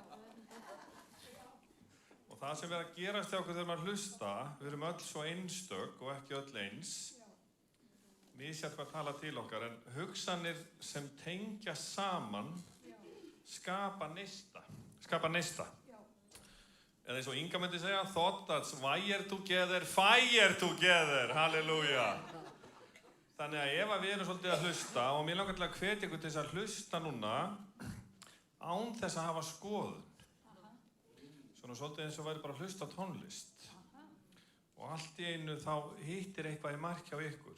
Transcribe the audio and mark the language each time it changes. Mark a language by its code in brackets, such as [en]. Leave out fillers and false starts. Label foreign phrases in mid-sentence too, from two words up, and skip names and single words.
[is] Og það sem er að gerast hjá okkur þegar maður hlusta, við erum öll svo einstök og ekki öll eins. Misjafnt hvað tala til okkar, en hugsanir sem tengja saman skapa neista. Eða eins og Inga myndi segja, [en] thought that's wire together, fire together, [is] halleluja. Þannig að ef við erum svolítið að hlusta, og mér langar til að hvetja ykkur til þess að hlusta núna, án þess að hafa skoðun. Svona svolítið eins og væri bara að hlusta á tónlist. Og allt í einu þá hittir eitthvað í mark hjá ykkur.